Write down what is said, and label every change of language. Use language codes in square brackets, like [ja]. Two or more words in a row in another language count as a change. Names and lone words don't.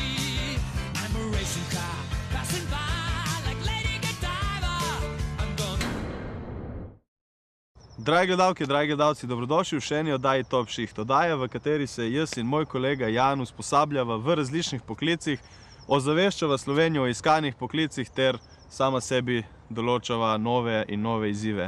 [en] I'm a racing car passing by like Lady Godiva. I'm gonna... [sl] Dragi gledalke, dragi gledalci, dobrodošli v še eni oddaji Top Shift. Oddaja, v kateri se jaz in moj kolega Jan usposabljava v različnih poklicih, ozaveščava Slovenijo o iskanih poklicih ter sama sebi določava nove in nove izzive.